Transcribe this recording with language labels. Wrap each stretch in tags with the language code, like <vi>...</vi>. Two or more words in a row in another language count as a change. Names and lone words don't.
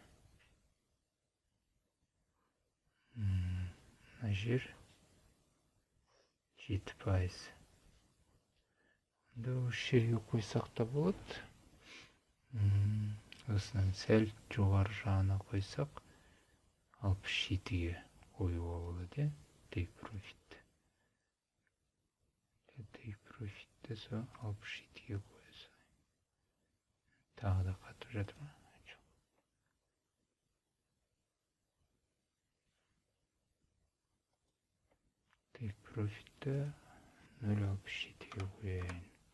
<kk>Мына жер 7%. Енді осы жерге қойсақ та болады. Осынан сәл жоғары жағына қойсақ 67-ге қоюға болады.</kk> <en>Take profit. Take profitті</en> <kk>сол 67-ге қойса. Тағы да қатып жатыр ма?</kk> <en>Take profitті</en> <kk>0.67-ге қояйын.</kk>